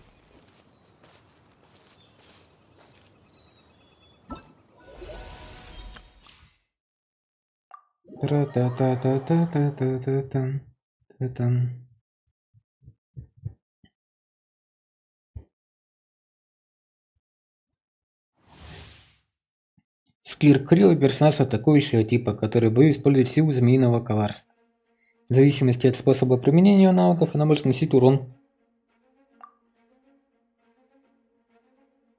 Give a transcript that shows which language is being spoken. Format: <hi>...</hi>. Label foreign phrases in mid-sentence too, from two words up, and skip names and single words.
<ru>Тра-та-та-та-та-та-та-та-тан, та-тан. Скир Крилл — персонаж атакующего типа, который будет использовать силу змеиного коварства. В зависимости от способа применения ее навыков, она может наносить урон.</ru>